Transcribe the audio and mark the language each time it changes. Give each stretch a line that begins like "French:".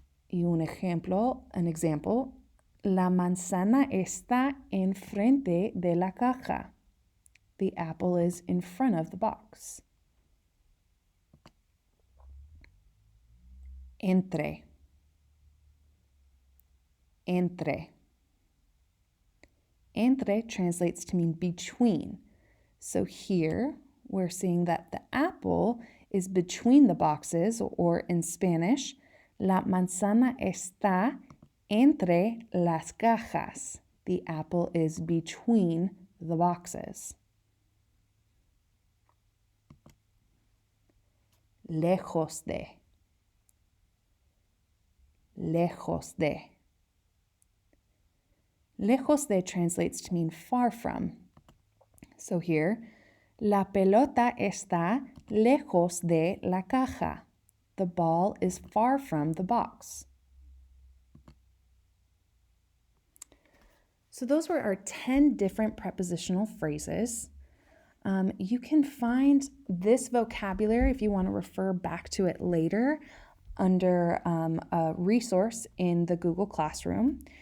Spanish: Y un example, la manzana está enfrente de la caja.
English: The apple is in front of the box.
Spanish: Entre. Entre.
English: Entre translates to mean between. So here we're seeing that the apple is between the boxes, or in Spanish,
Spanish: la manzana está entre las cajas.
English: The apple is between the boxes.
Spanish: Lejos de. Lejos de.
English: Lejos de translates to mean far from. So here,
Spanish: la pelota está lejos de la caja.
English: The ball is far from the box. So those were our 10 different prepositional phrases. You can find this vocabulary, if you want to refer back to it later, under a resource in the Google Classroom.